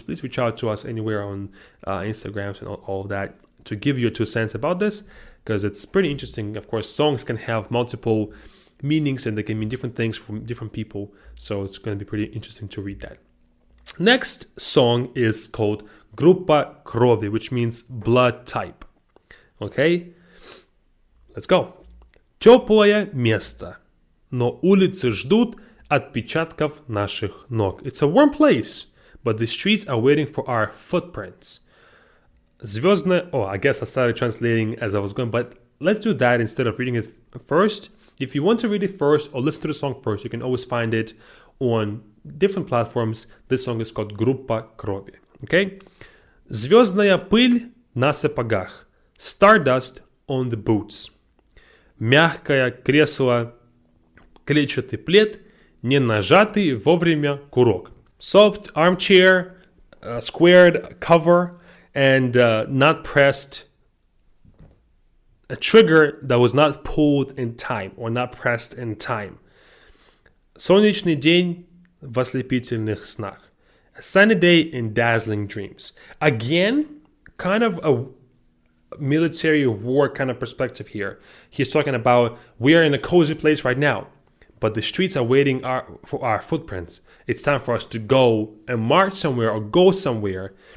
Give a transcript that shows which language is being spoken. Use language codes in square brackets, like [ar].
[en] Please reach out to us anywhere on Instagrams and all of that to give your 2 cents about this, because it's pretty interesting. Of course, songs can have multiple meanings and they can mean different things from different people. So it's going to be pretty interesting to read that. Next song is called Группа крови, which means blood type. Okay? Let's go. [ru] Теплое место, но улицы ждут отпечатков наших ног. [en] It's a warm place, but the streets are waiting for our footprints. [ru] Звездная... [en] Oh, I guess I started translating as I was going, but let's do that instead of reading it first. If you want to read it first or listen to the song first, you can always find it on different platforms. This song is called Группа крови. Okay? [ru] Звездная пыль на сапогах. [en] Stardust on the boots. [ru] Мягкое кресло, клетчатый плед, не нажатый вовремя курок. [en] Soft armchair, squared cover, and not pressed a trigger that was not pulled in time or not pressed in time. [ru] Солнечный день в ослепительных снах. [en] A sunny day in dazzling dreams. Again, kind of a military war kind of perspective here. He's talking about we are in a cozy place right now, but the streets are waiting for our footprints. It's time for us to go and march somewhere or go somewhere.